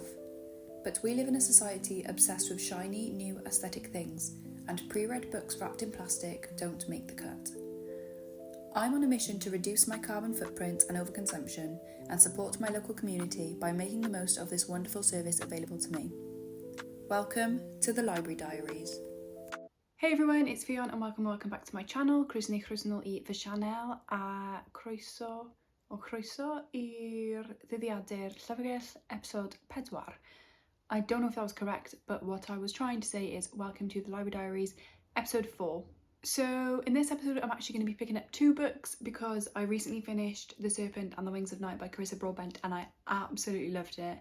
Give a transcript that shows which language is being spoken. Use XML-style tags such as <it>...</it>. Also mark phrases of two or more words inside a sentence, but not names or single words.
<en>But we live in a society obsessed with shiny, new aesthetic things, and pre-read books wrapped in plastic don't make the cut. I'm on a mission to reduce my carbon footprint and overconsumption and support my local community by making the most of this wonderful service available to me. Welcome to the Library Diaries. Hey everyone, it's Fion and welcome back to my channel.</en> <cy>Croeso ni chroesnol I fy sianel a croeso i'r ddyddiadur llyfrgell episode 4.</cy> <en>I don't know if that was correct, but what I was trying to say is welcome to the Library Diaries episode 4. So in this episode I'm actually going to be picking up 2 books because I recently finished The Serpent and the Wings of Night by Carissa Broadbent and I absolutely loved it.</en>